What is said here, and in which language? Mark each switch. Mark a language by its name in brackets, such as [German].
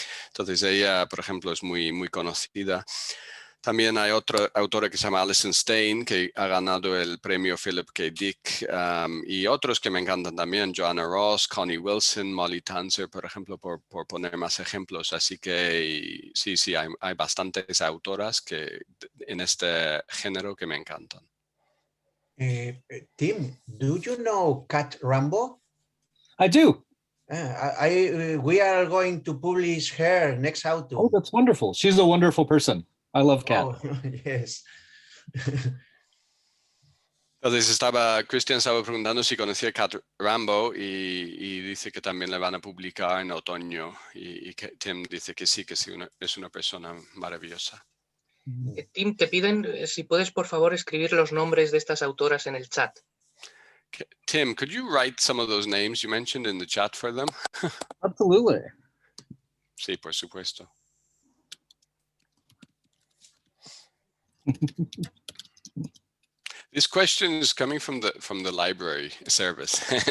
[Spanish] Entonces ella, por ejemplo, es muy, muy conocida. También hay otra autora que se llama Alison Stein, que ha ganado el premio Philip K. Dick, y otros que me encantan también, Joanna Ross, Connie Wilson, Molly Tanzer, por ejemplo, por poner más ejemplos. Así que sí, hay bastantes autoras en este género que me encantan. [English] Tim, do you know Kat Rambo? I do. We are going to publish her next autumn. Oh, that's wonderful. She's a wonderful person. I love Kat. Oh, yes. [Spanish] Entonces Christian estaba preguntando si conocía a Kat Rambo y dice que también le van a publicar en otoño, y que Tim dice que sí, es una persona maravillosa. Tim, te piden si puedes por favor escribir los nombres de estas autoras en el chat. [English] Okay. Tim, could you write some of those names you mentioned in the chat for them? Absolutely. [Spanish] Sí, por supuesto. [English] This question is coming from the library service.